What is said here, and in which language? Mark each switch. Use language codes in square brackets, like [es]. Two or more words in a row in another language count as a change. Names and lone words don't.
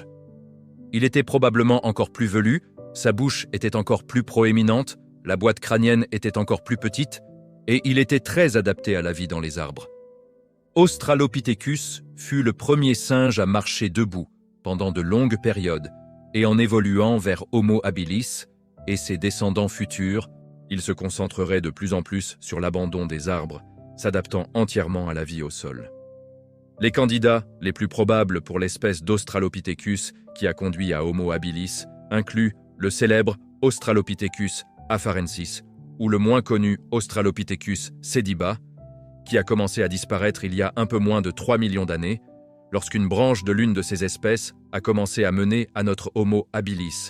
[fr] Il était probablement encore plus velu, sa bouche était encore plus proéminente, la boîte crânienne était encore plus petite, et il était très adapté à la vie dans les arbres. Australopithecus fut le premier singe à marcher debout pendant de longues périodes, et en évoluant vers Homo habilis et ses descendants futurs, il se concentrerait de plus en plus sur l'abandon des arbres, s'adaptant entièrement à la vie au sol. Les candidats les plus probables pour l'espèce d'Australopithecus qui a conduit à Homo habilis incluent le célèbre Australopithecus afarensis ou le moins connu Australopithecus sediba, qui a commencé à disparaître il y a un peu moins de 3 millions d'années, lorsqu'une branche de l'une de ces espèces a commencé à mener à notre Homo habilis.